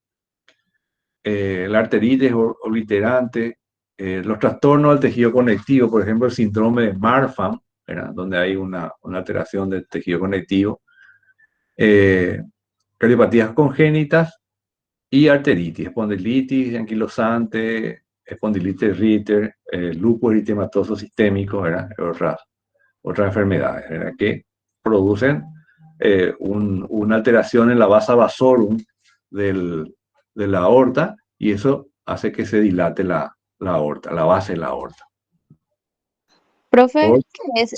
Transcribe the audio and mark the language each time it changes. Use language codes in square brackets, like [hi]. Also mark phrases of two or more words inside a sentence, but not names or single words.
[es] La arteritis obliterante, los trastornos del tejido conectivo, por ejemplo, el síndrome de Marfan, ¿verdad? Donde hay una alteración del tejido conectivo, cardiopatías congénitas y arteritis, espondilitis anquilosante, espondilitis Ritter, lupus eritematoso sistémico, ¿verdad? Otras enfermedades, ¿verdad? Que producen una alteración en la vasa vasorum de la aorta, y eso hace que se dilate la aorta, la base de la aorta. Profe, ¿qué es